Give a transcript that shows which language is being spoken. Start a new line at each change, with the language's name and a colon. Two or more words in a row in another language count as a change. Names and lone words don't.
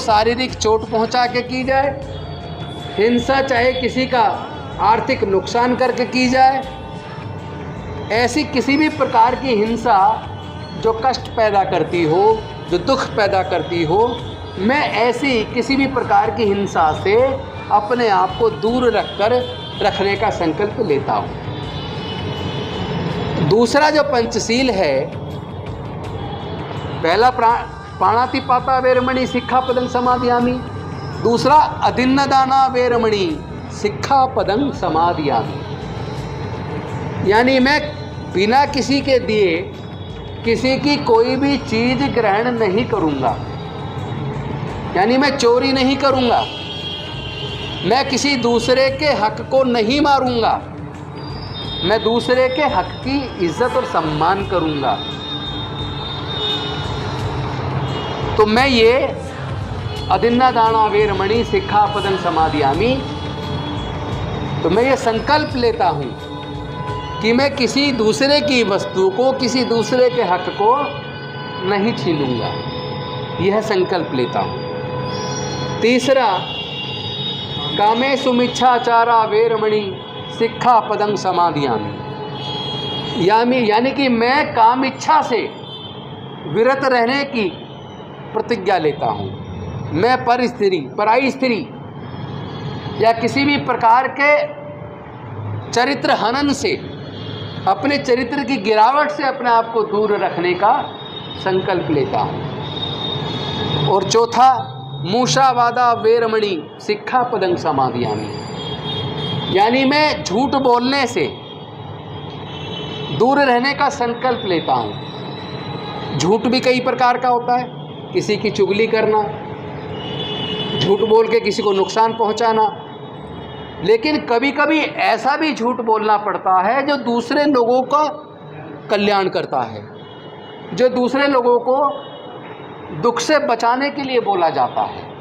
Hindi: शारीरिक चोट पहुंचा के की जाए, हिंसा चाहे किसी का आर्थिक नुकसान करके की जाए, ऐसी किसी भी प्रकार की हिंसा जो कष्ट पैदा करती हो, जो दुख पैदा करती हो, मैं ऐसी किसी भी प्रकार की हिंसा से अपने आप को दूर रखने का संकल्प लेता हूँ। दूसरा जो पंचशील है, पहला
Pali: प्राणातिपाता वेरमणि सिक्खापदं समादयामि, दूसरा अदिन्नदाना वेरमणि सिक्खापदं समादयामि।
Hindi: यानी मैं बिना किसी के दिए किसी की कोई भी चीज ग्रहण नहीं करूंगा। यानी मैं चोरी नहीं करूंगा, मैं किसी दूसरे के हक को नहीं मारूंगा, मैं दूसरे के हक की इज्जत और सम्मान करूंगा। तो मैं ये
Pali: अदिन्नदाना वेरमणि सिक्खापदं समादयामि,
Hindi: तो मैं ये संकल्प लेता हूं कि मैं किसी दूसरे की वस्तु को, किसी दूसरे के हक को नहीं छीनूंगा। यह संकल्प लेता हूं।
Pali: तीसरा कामेषु मिच्छाचारा वेरमणि सिक्खापदं समादयामि।
Hindi: यानी कि मैं काम इच्छा से विरत रहने की प्रतिज्ञा लेता हूँ। मैं पराई स्त्री या किसी भी प्रकार के चरित्र हनन से, अपने चरित्र की गिरावट से अपने आप को दूर रखने का संकल्प लेता हूँ। और चौथा
Pali: मूषावादा वेरमणि सिक्खापदं समादयामि।
Hindi: यानी मैं झूठ बोलने से दूर रहने का संकल्प लेता हूँ। झूठ भी कई प्रकार का होता है, किसी की चुगली करना, झूठ बोल के किसी को नुकसान पहुंचाना, लेकिन कभी कभी ऐसा भी झूठ बोलना पड़ता है जो दूसरे लोगों का कल्याण करता है, जो दूसरे लोगों को दुख से बचाने के लिए बोला जाता है।